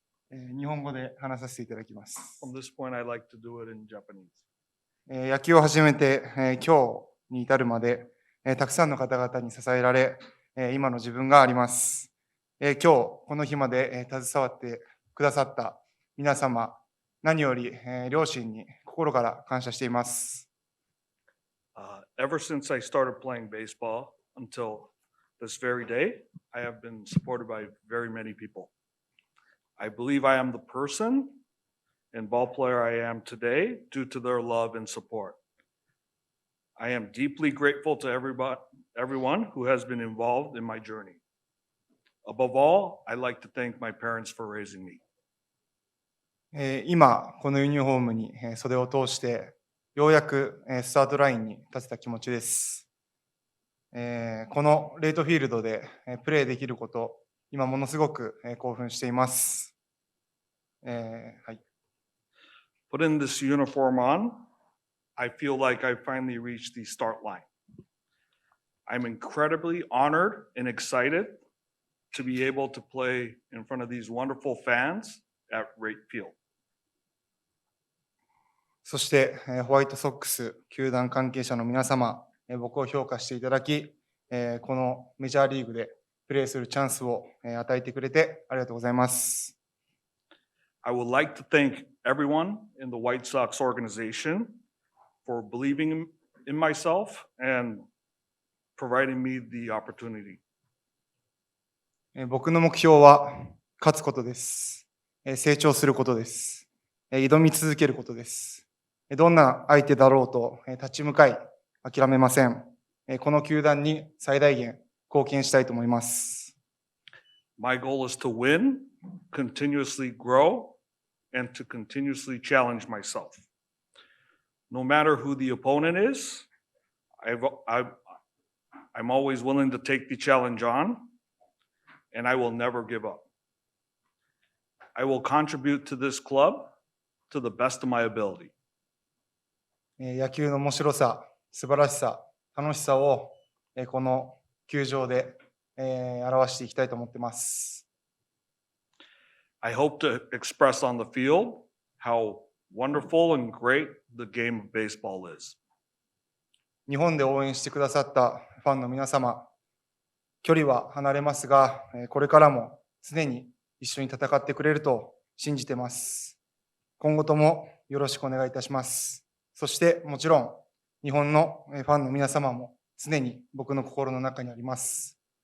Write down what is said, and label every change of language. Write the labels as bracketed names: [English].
[Japanese] 日本語で話させていただきます。 [English] From this point, I'd like to do it in Japanese. [Japanese] 野球を始めて、今日に至るまで、たくさんの方々に支えられ、今の自分があります。今日この日まで、携わってくださった皆様、何より、両親に心から感謝しています。 [English] Ever since I started playing baseball until this very day, I have been supported by very many people. I believe I am the person and ball player I am today due to their love and support. I am deeply grateful to everyone who has been involved in my journey. Above all, I'd like to thank my parents for raising me. [Japanese] 今、このユニフォームに袖を通して、ようやくスタートラインに立てた気持ちです。このレイトフィールドでプレーできること、今ものすごく興奮しています。はい。 [English] Putting this uniform on, I feel like I finally reached the start line. I'm incredibly honored and excited to be able to play in front of these wonderful fans at Wright Field. [Japanese] そしてホワイトソックス球団関係者の皆様、僕を評価していただき、このメジャーリーグでプレーするチャンスを与えてくれてありがとうございます。 [English] I would like to thank everyone in the White Sox organization for believing in myself and providing me the opportunity. [Japanese] 僕の目標は勝つことです。成長することです。挑み続けることです。どんな相手だろうと立ち向かい諦めません。この球団に最大限貢献したいと思います。 [English] My goal is to win, continuously grow, and to continuously challenge myself. No matter who the opponent is, I'm always willing to take the challenge on, and I will never give up. I will contribute to this club to the best of my ability. [Japanese] 野球の面白さ、素晴らしさ、楽しさをこの球場で表していきたいと思っています。 [English] I hope to express on the field how wonderful and great the game of baseball is. [Japanese] 日本で応援してくださったファンの皆様、距離は離れますが、これからも常に一緒に戦ってくれると信じています。今後ともよろしくお願いいたします。そしてもちろん日本のファンの皆様も常に僕の心の中にあります。